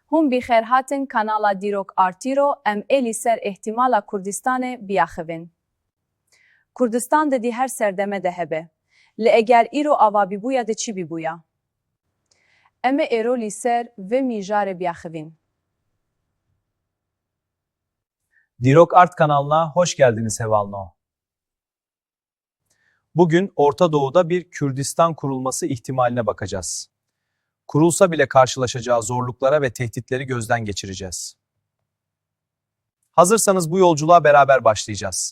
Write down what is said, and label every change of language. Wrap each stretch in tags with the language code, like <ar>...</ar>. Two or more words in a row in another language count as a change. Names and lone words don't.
<ku>Hûn bîxêr hatin kanala Dîrok Artîro, em êlî ser ihtimala Kurdistanê biaxivin. Kurdistan di her serdeme de hebe. Li eger îro ava bîbûya de çi bîbûya? Em ê êro lî ser vê mîjarê biaxivin.</ku> <tr>Dîrok Art kanalına hoş geldiniz Hevalno. Bugün Orta Doğu'da bir Kürdistan kurulması ihtimaline bakacağız. Kurulsa bile karşılaşacağı zorluklara ve tehditleri gözden geçireceğiz. Hazırsanız bu yolculuğa beraber başlayacağız.</tr>